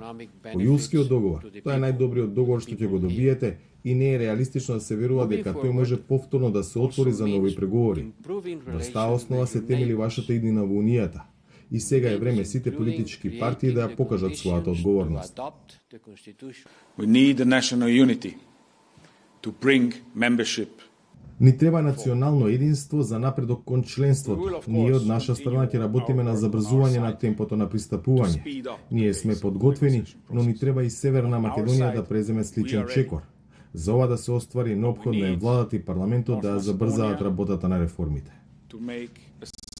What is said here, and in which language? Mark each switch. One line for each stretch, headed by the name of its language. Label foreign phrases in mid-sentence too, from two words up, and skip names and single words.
Macedonian: По јулскиот договор, тоа е најдобриот договор што ќе го добиете, и не е реалистично да се верува дека тој може повторно да се отвори за нови преговори. Врз таа основа се темели вашата иднина во Унијата. И сега е време сите политички партии да ја покажат својата одговорност.
English: We need a national unity to bring membership.
Macedonian: Ни треба национално единство за напредок кон членството. Ние од наша страна ќе работиме на забрзување на темпото на пристапување. Ние сме подготвени, но ни треба и Северна Македонија да преземе сличен чекор. За ова да се оствари, неопходно е владата и парламентот да ја забрзаат работата на реформите.